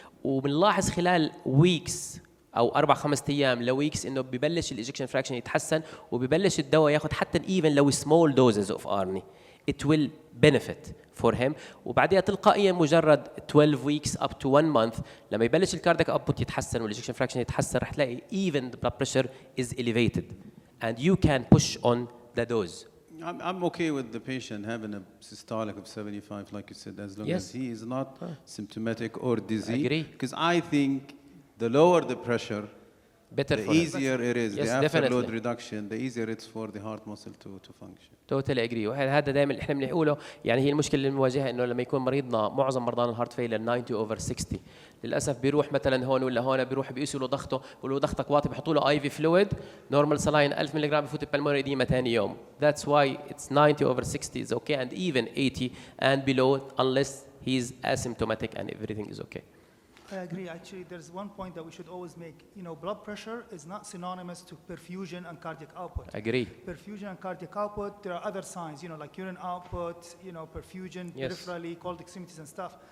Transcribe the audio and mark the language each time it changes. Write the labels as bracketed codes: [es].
[ar] وبنلاحظ خلال weeks او 4-5 ايام لويكس انه ببلش الايجكشن فراكشن يتحسن وببلش الدواء ياخذ حتى [en] even [ar] لو [en] small doses of ARNI. It will benefit for him. [ar] وبعدها تلقائيا مجرد [en] 12 weeks up to 1 month [ar] لما يبلش الكاردياك اوتبوت يتحسن والايجكشن فراكشن يتحسن رح تلاقي [en] even the blood pressure is elevated and you can push on the dose. I'm okay with the patient having a systolic of 75, like you said, as long as he is not symptomatic or dizzy. I agree. Because I think the lower the pressure, better the for easier it is. Yes, the afterload definitely. reduction, the easier it's for the heart muscle to function. Totally agree. [ar] وهذا دائما احنا بنقوله يعني هي المشكله اللي بنواجهها انه لما يكون مريضنا معظم مرضانا الهارت فيلر [en] 90 over 60 [ar] للاسف بيروح مثلا هون ولا هون بيروح بيقيسوا له ضغطه بيقولوا له ضغطك واطي بيحطوا له IV fluid نورمال سلاين 1000 ملغ بفوت بالمونري اديما ثاني يوم. [en] That's why it's 90 over 60 is okay and even 80 and below unless he's asymptomatic and everything is okay. I agree. Actually, there's one point that we should always make. You know, blood pressure is not synonymous to perfusion and cardiac output. Agree. Perfusion and cardiac output, there are other signs, you know, like urine output, you know, perfusion, peripherally, cold extremities and stuff.